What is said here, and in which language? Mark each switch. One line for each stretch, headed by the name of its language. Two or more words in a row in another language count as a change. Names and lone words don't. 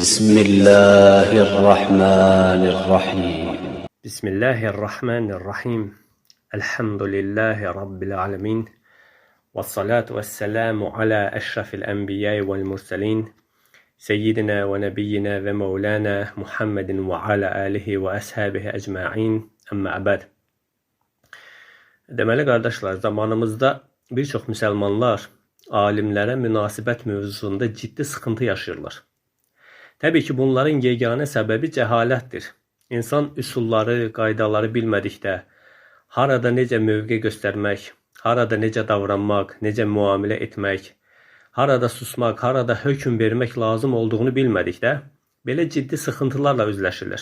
Arabic: Bismillahirrahmanirrahim. Bismillahirrahmanirrahim. الحمد لله رب العالمين. والصلاة والسلام على أشرف الأنبياء والمرسلين. سيدنا ونبينا ومولانا محمد وعلى آله وأصحابه أجمعين. أما بعد.
Azerbaijani: Deməli qardaşlar, zamanımızda bir çox müsəlmanlar alimlərə münasibət mövzusunda ciddi sıxıntı yaşayırlar. Təbii ki, bunların yeganə səbəbi cəhalətdir. İnsan üsulları, qaydaları bilmədikdə, harada necə mövqe göstərmək, harada necə davranmaq, necə müamilə etmək, harada susmaq, harada hökm vermək lazım olduğunu bilmədikdə, belə ciddi sıxıntılarla üzləşirlər.